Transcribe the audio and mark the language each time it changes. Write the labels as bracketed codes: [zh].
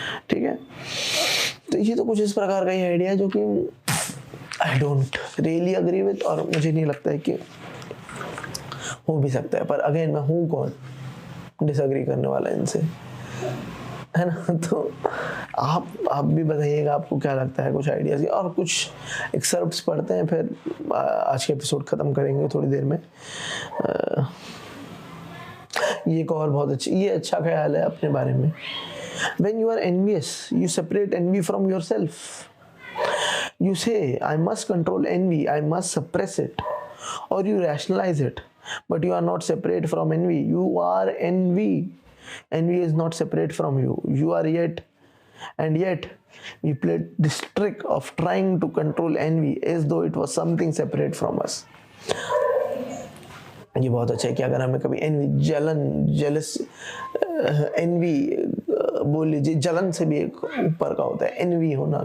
[hi] ठीक है, तो ये तो कुछ इस प्रकार का ही आइडिया है जो कि [en] I don't really agree with, [hi] और मुझे नहीं लगता है कि हो भी सकता है। पर अगेन मैं हूँ कौन डिसएग्री करने वाला इनसे? है ना। तो आप भी बताइएगा आपको क्या लगता है, कुछ आइडियाज़ और कुछ एक्सर्प्ट्स पढ़ते हैं, फिर आज के एपिसोड ख़त्म करेंगे थोड़ी देर में। ये एक और बहुत ये अच्छा ख्याल है अपने बारे में। [en] When you are envious, you separate envy from yourself. You say, I must control envy, I must suppress it, or you rationalize it. But you are not separate from envy. You are envy. Envy is not separate from you. You are yet, and yet, we played this trick of trying to control envy as though it was something separate from us. [hi] ये बहुत अच्छा है कि अगर हमें कभी N V, jealous, N V बोल लीजिए, जलन से भी एक ऊपर का होता है एनवी होना।